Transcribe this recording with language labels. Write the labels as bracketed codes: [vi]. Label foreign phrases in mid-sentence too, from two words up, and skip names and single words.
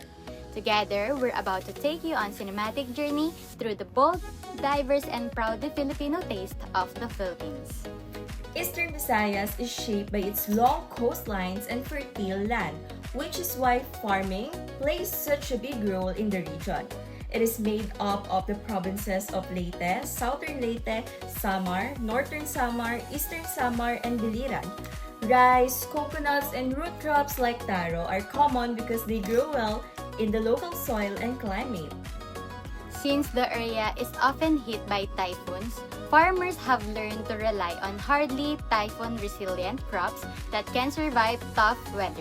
[en] Together, we're about to take you on cinematic journey through the bold, diverse, and proudly Filipino taste of the Philippines. Eastern Visayas is shaped by its long coastlines and fertile land, which is why farming plays such a big role in the region. It is made up of the provinces of Leyte, Southern Leyte, Samar, Northern Samar, Eastern Samar, and Biliran. Rice, coconuts, and root crops like taro are common because they grow well in the local soil and climate. Since the area is often hit by typhoons, farmers have learned to rely on hardy, typhoon-resilient crops that can survive tough weather.